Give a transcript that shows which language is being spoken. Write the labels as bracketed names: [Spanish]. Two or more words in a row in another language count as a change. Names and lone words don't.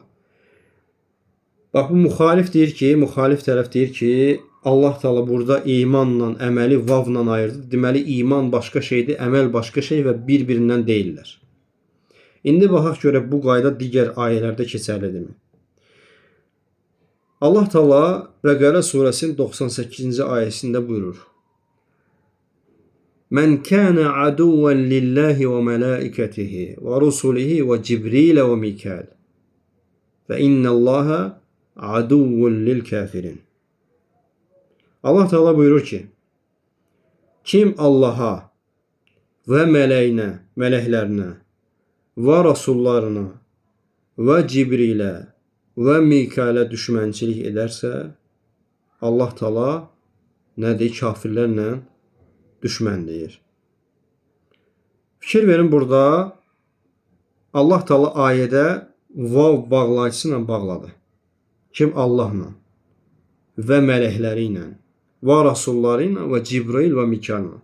[Azerbaijani] Bax, bu müxalif deyir ki, müxalif tərəf deyir ki, Allah Teala burada imanla əməli vavla ayırdı. Deməli, iman başqa şeydir, əməl başqa şey və bir-birindən deyirlər. İndi baxaq görək bu qayda digər ayələrdə keçərlidirmi? Allah Teala Bəqərə surəsinin 98-ci ayəsində buyurur: [Arabic] "من كان عدوا لله و ملائكته و رسله و جبريل و ميكال. فإن الله عدو للكافرين." [Azerbaijani] Allah Teala buyurur ki, kim Allah'a ve mələyinə, mələklərinə ve rasullarına ve Cibril'e ve Mikal'e düşmənçilik ederse, Allah Teala nədir? Kafirlərlə düşmən deyir. Fikir verin, burada Allah Teala ayədə vav bağlayıcısı ilə bağladı. Kim Allahla və mələkləri ilə və rasulları ilə və Cibril və Mikal.